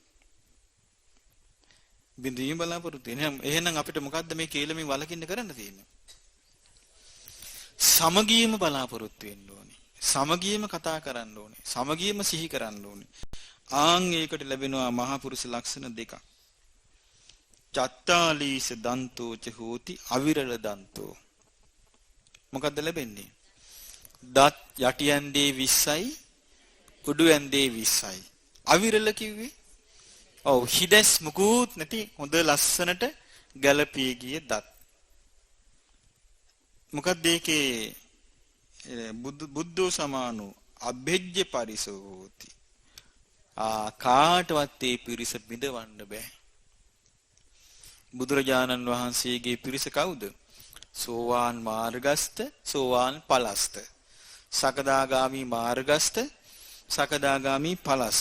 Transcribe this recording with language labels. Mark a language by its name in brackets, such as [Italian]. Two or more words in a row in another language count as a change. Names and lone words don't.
[Sinhala] බිඳවීම බලාපොරොත්තු වෙන. එහෙනම් අපිට මොකද්ද මේ කේලමෙන් වළකින්න කරන්න තියෙන්නේ? සමගියම බලාපොරොත්තු වෙන්න ඕනේ. සමගියම කතා කරන්න ඕනේ. සමගියම සිහි කරන්න ඕනේ. ඒකට ලැබෙනවා මහා පුරුෂ ලක්ෂණ දෙකක්. [Pali] චත්තාලීස දන්තෝ ච හෝති අවිරල දන්තෝ. [Sinhala] මොකද්ද ලැබෙන්නේ? දත් යටියන්දී 20යි උඩු යන්දී 20යි. අවිරල කිව්වේ? ඔව් හිදස් මුකුත් නැති හොඳ ලස්සනට ගැලපී ගිය දත්. මොකක්ද ඒකේ [Pali] බුද්ධෝ සමානෝ අභෙජ්ජ පරිසෝ හෝති. [Sinhala] කාටවත් ඒ පිරිස බිඳවන්න බෑ. බුදුරජාණන් වහන්සේගේ පිරිස කවුද? සෝවාන් මාර්ගස්ත, සෝවාන් ඵලස්ත. සකදාගාමි මාර්ගස්ත, සකදාගාමි ඵලස්ත.